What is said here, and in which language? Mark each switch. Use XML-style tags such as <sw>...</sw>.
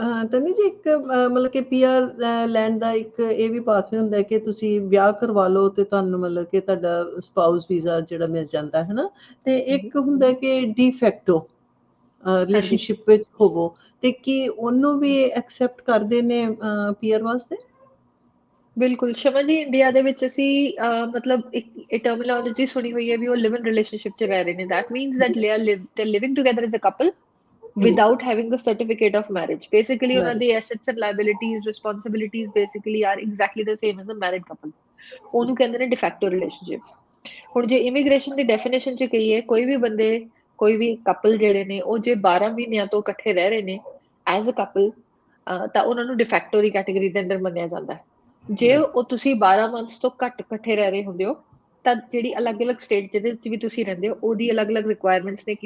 <pa>ਤਨਵੀ ਜੀ, ਇੱਕ ਮਤਲਬ ਕਿ PR ਲੈਣ ਦਾ ਇੱਕ ਇਹ ਵੀ ਪਾਥਵੇ ਹੁੰਦਾ ਕਿ ਤੁਸੀਂ ਵਿਆਹ ਕਰਵਾ ਲਓ ਤੇ ਤੁਹਾਨੂੰ ਮਤਲਬ ਕਿ ਤੁਹਾਡਾ ਸਪਾਊਸ ਵੀਜ਼ਾ ਜਿਹੜਾ ਮਿਲ ਜਾਂਦਾ ਹੈ ਨਾ, ਤੇ ਇੱਕ ਹੁੰਦਾ ਕਿ ਡੀ ਫੈਕਟੋ ਰਿਲੇਸ਼ਨਸ਼ਿਪ ਵਿੱਚ ਹੋਵੋ, ਤੇ ਕੀ ਉਹਨੂੰ ਵੀ ਐਕਸੈਪਟ ਕਰਦੇ ਨੇ PR ਵਾਸਤੇ? ਬਿਲਕੁਲ ਸ਼ਮਾ ਜੀ, ਇੰਡੀਆ ਦੇ ਵਿੱਚ ਅਸੀਂ ਮਤਲਬ ਇੱਕ ਟਰਮੀਨੋਲੋਜੀ ਸੁਣੀ ਹੋਈ ਹੈ ਵੀ ਉਹ ਲਿਵ ਇਨ ਰਿਲੇਸ਼ਨਸ਼ਿਪ 'ਚ ਰਹਿ ਰਹੇ ਨੇ।</pa> <en>That means that they are living together as a couple without having the certificate of marriage. Basically,</en> <pa>ਉਹਨਾਂ ਦੇ</pa> <en>assets and liabilities, responsibilities basically are exactly the same as a married couple.</en> <pa>ਉਹਨੂੰ ਕਹਿੰਦੇ ਨੇ de facto relationship। ਹੁਣ ਜੇ immigration ਦੀ definition 'ਚ ਕਹੀਏ, ਕੋਈ ਵੀ ਬੰਦੇ, ਕੋਈ ਵੀ ਕਪਲ ਜਿਹੜੇ ਨੇ ਉਹ ਜੇ 12 ਮਹੀਨਿਆਂ ਤੋਂ ਇਕੱਠੇ ਰਹਿ ਰਹੇ ਨੇ ਐਜ਼ ਅ ਕਪਲ, ਤਾਂ ਉਹਨਾਂ ਨੂੰ de facto ਦੀ ਕੈਟੇਗਰੀ ਦੇ ਅੰਦਰ ਮੰਨਿਆ ਜਾਂਦਾ ਹੈ। ਜੇ ਉਹ ਤੁਸੀਂ 12 ਮੰਥਸ ਤੋਂ ਘੱਟ ਇਕੱਠੇ ਰਹਿ ਰਹੇ ਹੁੰਦੇ ਹੋ ਤਾਂ ਜਿਹੜੀ ਅਲੱਗ-ਅਲੱਗ ਸਟੇਟ ਜਿਹਦੇ ਵਿੱਚ ਵੀ ਤੁਸੀਂ ਰਹਿੰਦੇ ਹੋ ਉਹਦੀ ਅਲੱਗ-ਅਲੱਗ ਰਿਕੁਆਇਰਮੈਂਟਸ ਨੇ।</pa>